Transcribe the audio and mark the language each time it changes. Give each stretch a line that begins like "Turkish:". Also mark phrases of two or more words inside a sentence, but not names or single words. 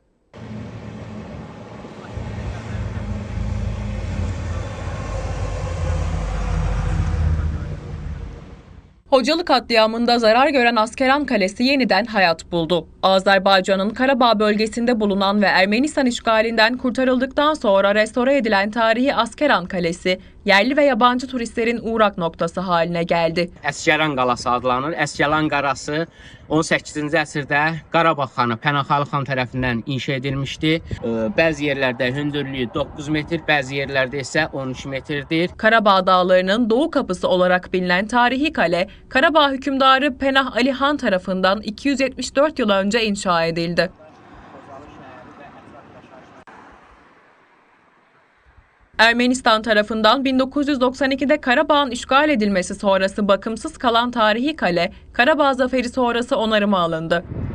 Turkish: Hocalı katliamında zarar gören Askeran Kalesi yeniden hayat buldu. Azerbaycan'ın Karabağ bölgesinde bulunan ve Ermenistan işgalinden kurtarıldıktan sonra restore edilen tarihi Askeran Kalesi, yerli ve yabancı turistlerin uğrak noktası haline geldi.
Azerbaijani: Əsgəran qalası adlanır. Əsgəran qalası 18-ci əsrdə Qarabağ xanı Pənahxalı xan tərəfindən inşa edilmişdi. Bəzi yerlərdə hündürlüyü 9 metr, bəzi yerlərdə isə 13 metrdir.
Turkish: Karabağ Dağları'nın doğu kapısı olarak bilinen tarihi kale, Karabağ hükümdarı Penah Ali Han tarafından 274 yıl önce inşa edildi. Ermenistan tarafından 1992'de Karabağ'ın işgal edilmesi sonrası bakımsız kalan tarihi kale, Karabağ Zaferi sonrası onarıma alındı.